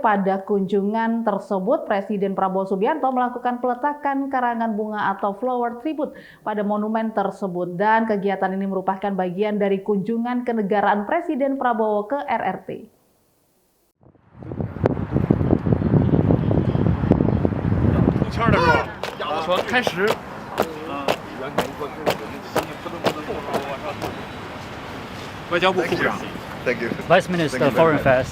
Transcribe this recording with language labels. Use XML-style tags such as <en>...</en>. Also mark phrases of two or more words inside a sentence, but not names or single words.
<id>Pada kunjungan tersebut, Presiden Prabowo Subianto melakukan peletakan karangan bunga atau flower tribute pada monumen tersebut, dan kegiatan ini merupakan bagian dari kunjungan kenegaraan Presiden Prabowo ke RRT.</id> <zh>说开始。外交部副部长。</zh> <en>Thank you. Vice Minister, Foreign Affairs.</en>